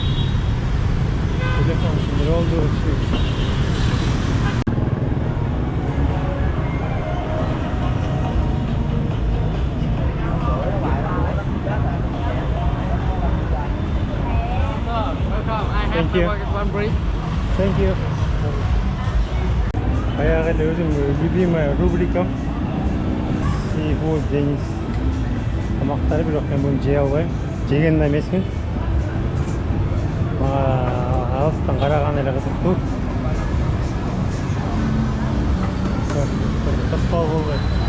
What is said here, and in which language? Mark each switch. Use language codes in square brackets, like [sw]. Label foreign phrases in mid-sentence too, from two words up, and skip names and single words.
[ky] Телефон ушундай болду. [en] Thank you. Thank you. [ky] Баягы эле өзүм [ru] любимая рубрикам [ky] Seafood Денис тамактары, бирок мен буну жей албайм. Жеген эмесмин. Мага алыстан караган эле кызыктуу. Таспал болбойт.